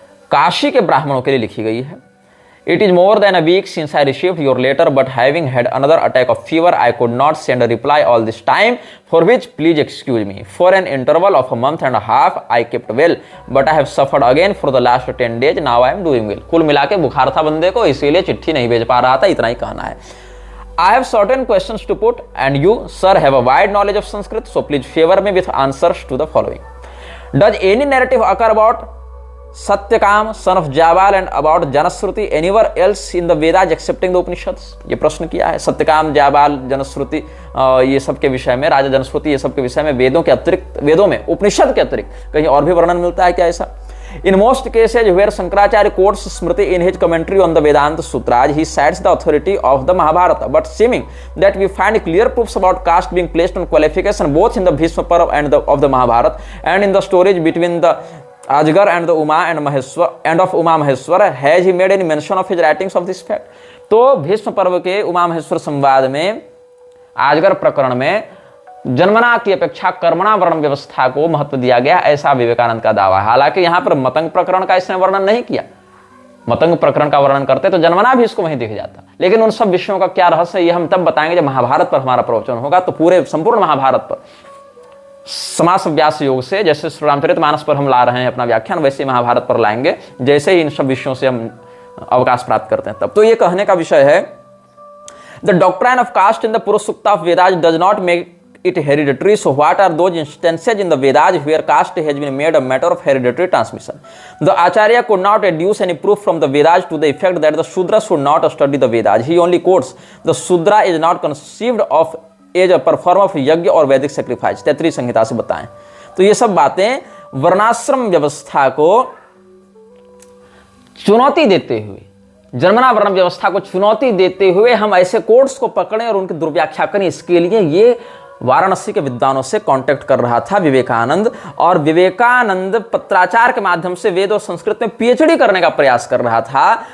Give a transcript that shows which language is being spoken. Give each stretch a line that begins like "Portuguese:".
Hindi: काशी के ब्राह्मणों के लिए लिखी गई है।
English: It is more than a week since I received your letter, but having had another attack of fever I could not send a reply all this time, for which please excuse me. For an interval of a month and half I kept well, but I have suffered again for the last 10 days, now I am doing well.
Hindi: कुल मिला के बुखार था बंदे को, इसीलिए चिट्ठी नहीं भेज पा रहा था, इतना ही कहना है।
English: I have certain questions to put and you, sir, have a wide knowledge of Sanskrit, so please favor me with answers to the following. Does any narrative occur about Satyakam, son of Jabal, and about Janashruti anywhere else in the Vedas excepting the Upanishads?
Hindi: ये प्रश्न किया है। सत्यकाम, जाबाल, जनश्रुति, ये सब के विषय में, राजा जनश्रुति, ये सब के विषय में वेदों के अतिरिक्त, वेदों में उपनिषद के अतिरिक्त कहीं और भी वर्णन मिलता है क्या ऐसा?
English: In most cases where Shankaracharya quotes Smriti in his commentary on the Vedanta Sutras, he cites the authority of the Mahabharata, but seeming that we find clear proofs about caste being placed on qualification both in the Bhishma Parv and of the Mahabharata, and in the stories between the Ajgar and the Uma and Maheshwar and of Uma Maheshwar. Has he made any mention of his writings of this fact?
Hindi: तो भीष्म पर्व के उमा महेश्वर संवाद में, आजगर प्रकरण में जन्मना की अपेक्षा कर्मणा वर्ण व्यवस्था को महत्व दिया गया, ऐसा विवेकानंद का दावा है। हालांकि यहां पर मतंग प्रकरण का इसने वर्णन नहीं किया। मतंग प्रकरण का वर्णन करते तो जन्मना भी इसको वहीं दिख जाता। लेकिन उन सब विषयों का क्या रहस्य, ये हम तब बताएंगे जब महाभारत पर हमारा प्रवचन होगा। तो पूरे संपूर्ण महाभारत पर समास व्यास योग से, जैसे श्री रामचरितमानस पर हम ला रहे हैं अपना व्याख्यान, वैसे महाभारत पर लाएंगे, जैसे ही इन सब विषयों से हम अवकाश प्राप्त करते हैं तब। तो ये कहने का विषय है,
English: The doctrine of caste in the Purushasukta of Vedas does not make it hereditary, so what are those instances in the Vedas where caste has been made a matter of hereditary transmission? The Acharya could not adduce any proof from the Vedas to the effect that the Shudra should not study the Vedas. He only quotes, the Shudra is not conceived of as a perform of yajna और वैदिक sacrifice,
Hindi: Taittiriya संहिता से बताएं। तो ये सब बातें वर्णाश्रम व्यवस्था को चुनौती देते हुए, जन्मना वर्ण व्यवस्था को चुनौती देते हुए हम ऐसे कोड्स को पकड़ें और उनकी दुर्व्याख्या करें, इसके लिए ये वाराणसी के विद्वानों से कांटेक्ट कर रहा था विवेकानंद, और विवेकानंद पत्राचार के माध्यम से वेद और संस्कृत में पीएचडी करने का प्रयास कर रहा था।